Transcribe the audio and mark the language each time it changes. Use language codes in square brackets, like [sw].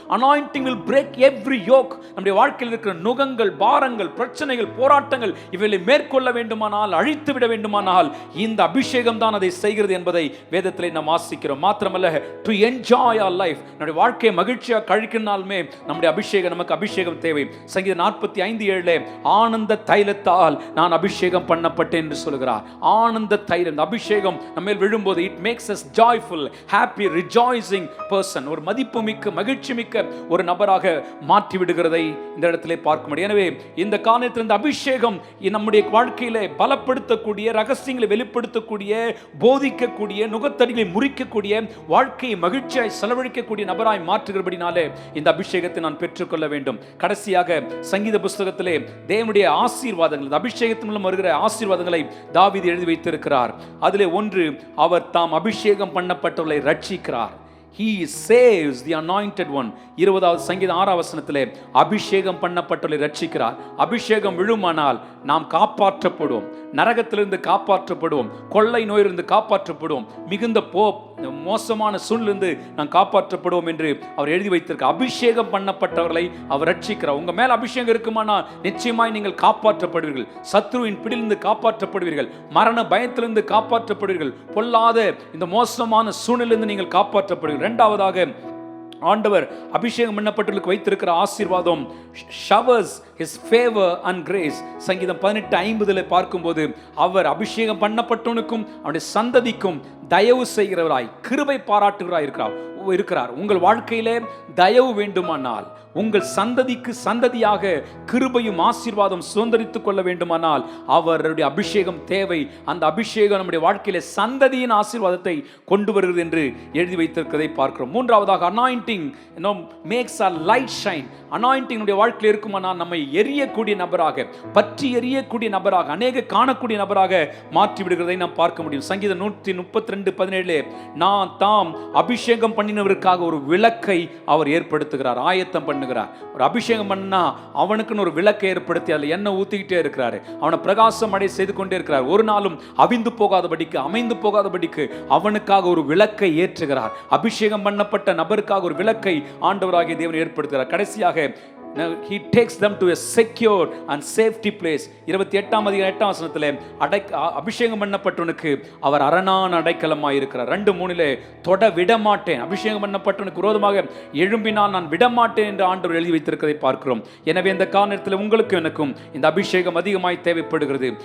[en] anointing will break every yoke. [ta] நம்முடைய வாழ்க்கையில் இருக்கிற நுகங்கள், பாரங்கள், பிரச்சனைகள், போராட்டங்கள் இவைகளை மேற்கொள்ள வேண்டுமானால், அழித்து விட வேண்டுமானால் இந்த அபிஷேகம் தான் அதை செய்கிறது என்பதை வேதத்திலே நாம் வாசிக்கிறோம். மாத்திரமல்ல, [en] to enjoy our life, [ta] நம்முடைய வாழ்க்கையை மகிழ்ச்சியாக கழிக்கனாலுமே நம்முடைய அபிஷேகம், நமக்கு அபிஷேகம் தேவை. சங்கீதம் 45:7 ஆனந்த தைலத்தால் நான் அபிஷேகம் பண்ணப்பட்டேன் என்று சொல்கிறார். ஆனந்த தைலம், அபிஷேகம் நம்ம விழும்போது [en] it makes us joyful, happy, rejoicing person. [ta] ஒரு மதிப்புமிக்க, மகிழ்ச்சி மிக்க ஒரு நபராக மாற்றி விடுகிறதை இந்த இடத்திலே பார்க்க முடியும். எனவே இந்த காலத்தில் இந்த அபிஷேகம் நம்முடைய வாழ்க்கையிலே பலப்படுத்தக்கூடிய, ரகசியங்களை வெளிப்படுத்தக்கூடிய, போதிக்கக்கூடிய, நுகத்தடிகளை முறிக்கக்கூடிய, வாழ்க்கையை மகிழ்ச்சியாய் செலவழிக்கக்கூடிய நபராய் மாற்றுகிறபடினாலே இந்த அபிஷேகத்தை நான் பெற்றுக்கொள்ள வேண்டும். கடைசியாக சங்கீத புஸ்தகத்திலே தேவனுடைய ஆசீர்வாதங்கள், அபிஷேகத்தின் மூலம் வருகிற ஆசீர்வாதங்களை தாவீது எழுதி வைத்திருக்கிறார். அதிலே ஒன்று, அவர் தாம் அபிஷேகம் பண்ணப்பட்டவர்களை ரட்சிக்கிறார். [en] He saves the anointed one. [ta] 20வது சங்கீதம் 6 அபிஷேகம் பண்ணப்பட்டவர்களை ரட்சிக்கிறார். அபிஷேகம் விழுமானால் நாம் காப்பாற்றப்படுவோம், நரகத்திலிருந்து காப்பாற்றப்படுவோம், கொள்ளை நோயிலிருந்து காப்பாற்றப்படுவோம், மிகுந்த மோசமான சூழ்நிலிருந்து நாம் காப்பாற்றப்படுவோம் என்று அவர் எழுதி வைத்திருக்கிறார். அபிஷேகம் பண்ணப்பட்டவர்களை அவர் ரட்சிக்கிறார். உங்க மேல் அபிஷேகம் இருக்குமானால் நிச்சயமாய் நீங்கள் காப்பாற்றப்படுவீர்கள், சத்ருவின் பிடியிலிருந்து காப்பாற்றப்படுவீர்கள், மரண பயத்திலிருந்து காப்பாற்றப்படுவீர்கள், பொல்லாத இந்த மோசமான சூழ்நிலையிலிருந்து நீங்கள் காப்பாற்றப்படுவீர்கள். இரண்டாவதாக, ஆண்டவர் அபிஷேகம் பண்ணப்பட்டவர்களுக்கு வைத்திருக்கிற ஆசீர்வாதம் [en] showers his favor and grace. [ta] சங்கீதம் 18:50 பார்க்கும்போது, அவர் அபிஷேகம் பண்ணப்பட்டவனுக்கும் அவனுடைய சந்ததிக்கும் தயவு செய்கிறவராய், கிருபை பாராட்டுகிறாய் இருக்கிறார். உங்கள் வாழ்க்கையிலே தயவு வேண்டுமானால், உங்கள் சந்ததிக்கு சந்ததியாக கிருபையும் ஆசீர்வாதம் சுதந்திரித்துக் கொள்ள வேண்டுமானால் அவருடைய அபிஷேகம் தேவை. அந்த அபிஷேகம் நம்முடைய வாழ்க்கையிலே சந்ததியின் ஆசீர்வாதத்தை கொண்டு வருகிறது என்று எழுதி வைத்திருக்கிறதை பார்க்கிறோம். மூன்றாவதாக, [en] anointing makes our light shine. [ta] anointing நம்முடைய வாழ்க்கையில் இருக்குமானால் நம்மை எரியக்கூடிய நபராக, பற்றி எரியக்கூடிய நபராக, அநேக காணக்கூடிய நபராக மாற்றி விடுகிறதை நாம் பார்க்க முடியும். சங்கீதம் 132:17 நான் தாம் அபிஷேகம் பண்ணினவருக்காக ஒரு விளக்கை அவர் ஏற்படுத்துகிறார், ஆயத்தம் பண்ணுகிறார். ஒரு அபிஷேகம் பண்ணா அவனுக்குன்னு ஒரு விளக்கை ஏற்படுத்தி அதில் எண்ணெய் ஊத்திக்கிட்டே இருக்கிறாரு, அவனை பிரகாசம் அடைய செய்து கொண்டே இருக்கிறார். ஒரு நாளும் அவிந்து போகாதபடிக்கு, அமைந்து போகாதபடிக்கு அவனுக்காக ஒரு விளக்கை ஏற்றுகிறார். அபிஷேகம் பண்ணப்பட்ட நபருக்காக ஒரு விளக்கை ஆண்டவராகிய தேவன் ஏற்படுத்துகிறார். கடைசியாக [en] he takes them to a secure and safety place. [ta] 28ஆம் அதிகாரம் 8ஆம் வசனத்திலே அபிஷேகம் பண்ணப்பட்டவனுக்கு அவர் அரணான அடைக்கலமாய் இருக்கிறார். 2:3 தொட விடமாட்டேன், அபிஷேகம் பண்ணப்பட்டவனுக்கு விரோதமாக எழும்பினால் நான் விடமாட்டேன் என்று ஆண்டவர் எழுதி வைத்திருக்கிறதை பார்க்கிறோம். எனவே இந்த காரணத்தில் உங்களுக்கு எனக்கும் இந்த அபிஷேகம் அதிகமாய் தேவைப்படுகிறது.